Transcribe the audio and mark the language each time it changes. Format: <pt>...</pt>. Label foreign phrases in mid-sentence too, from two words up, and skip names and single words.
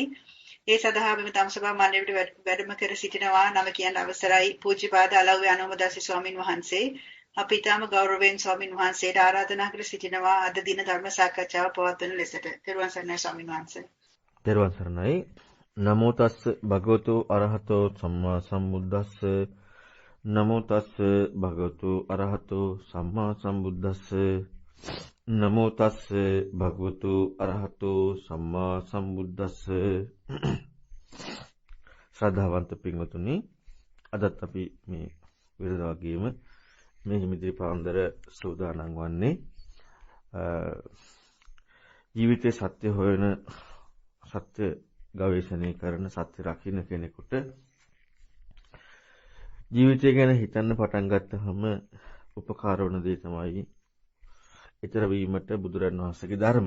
<si>ඒ සඳහා මෙම ධම්සභා මණ්ඩපයට වැඩම කර සිටිනවා නම කියන අවසරයි පූජ්‍යපාද අලව්වේ අනුමදාසි ස්වාමින් වහන්සේ. අපි ඊටාම ගෞරවයෙන් ස්වාමින් වහන්සේට ආරාධනා කර සිටිනවා අද දින ධර්ම සාකච්ඡාව පවත්වන ලෙසට. ත්වන් සරණයි ස්වාමින් වහන්සේ. ත්වන් සරණයි.</si> <pi>නමෝ තස්ස භගවතු අරහතෝ සම්මා සම්බුද්දස්ස. නමෝ තස්ස භගවතු අරහතෝ සම්මා සම්බුද්දස්ස. නමෝ තස්ස භගවතු අරහතෝ සම්මා සම්බුද්දස්ස.</pi> <si>ශ්‍රද්ධාවන්ත පින්වතුනි, අදත් අපි මේ විරදාගීම මේ හිමිදිරි පාන්දර සූදානම් වන්නේ ජීවිතයේ සත්‍ය හොයන, සත්‍ය ගවේෂණය කරන, සත්‍ය රකින්න කෙනෙකුට ජීවිතය ගැන හිතන්න පටන් ගත්තහම උපකාර වන දේ තමයි ඊතර වීමට බුදුරන් වහන්සේගේ ධර්මය.</si>